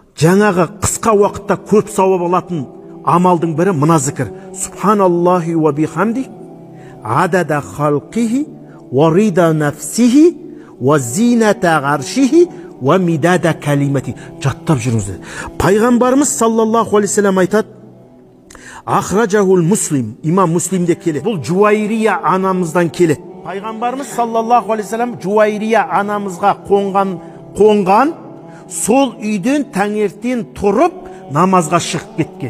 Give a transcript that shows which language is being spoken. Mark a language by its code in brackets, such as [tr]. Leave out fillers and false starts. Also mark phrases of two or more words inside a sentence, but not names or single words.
[kk] жаңағы қысқа уақытта көп сауап алатын амалдың бірі мына зікір. [ar] سبحان الله وبحمده، عدد خلقه، ورضا نفسه، وزنة عرشه، ومداد كلماته. [kk] Жаттап жүріңіздер. Пайғамбарымыз [ar] صلى الله عليه وسلم [kk] айтады, [ar] أخرجه مسلم, [kk] имам муслимде келеді. Бұл Жуайрия анамыздан келеді. Пайғамбарымыз [ar] صلى الله عليه وسلم [kk] Жуайрия анамызға қонған, сол үйден таңертең тұрып намазға шығып кеткен.